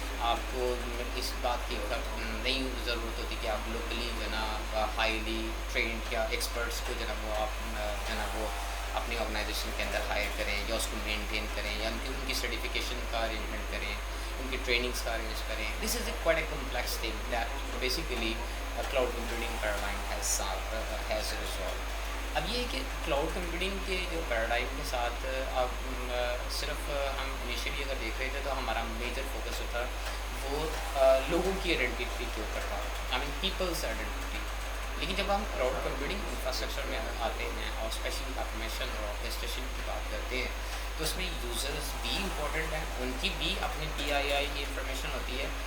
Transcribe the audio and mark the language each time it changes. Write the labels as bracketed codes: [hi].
[ur] آپ کو اس بات کی نہیں ضرورت ہوتی کہ آپ لوکلی جو ہے نا ہائیلی ٹرینڈ یا ایکسپرٹس کو جو ہے نا وہ آپ جو ہے نا وہ اپنی آرگنائزیشن کے اندر ہائر کریں یا اس کو مینٹین کریں یا ان کی سرٹیفکیشن کا ارینجمنٹ کریں، ان کی ٹریننگس کا ارینج کریں. [en] This is a quite a complex thing that basically cloud computing paradigm has resolve. [ur] اب یہ ہے کہ کلاؤڈ کمپیوٹنگ کے جو پیراڈائم کے ساتھ اب صرف ہم انیشیلی اگر دیکھ رہے تھے تو ہمارا میجر فوکس ہوتا وہ لوگوں کی آئیڈینٹی کے اوپر تھا. [en] I mean peoples identity. [ur] لیکن جب ہم کلاؤڈ کمپیوٹنگ انفراسٹرکچر میں آتے ہیں اور اسپیشلی آٹومیشن اور آرکسٹریشن کی بات کرتے ہیں تو اس میں یوزرز بھی امپورٹنٹ ہیں, ان کی بھی اپنی پی آئی آئی کی انفارمیشن ہوتی ہے.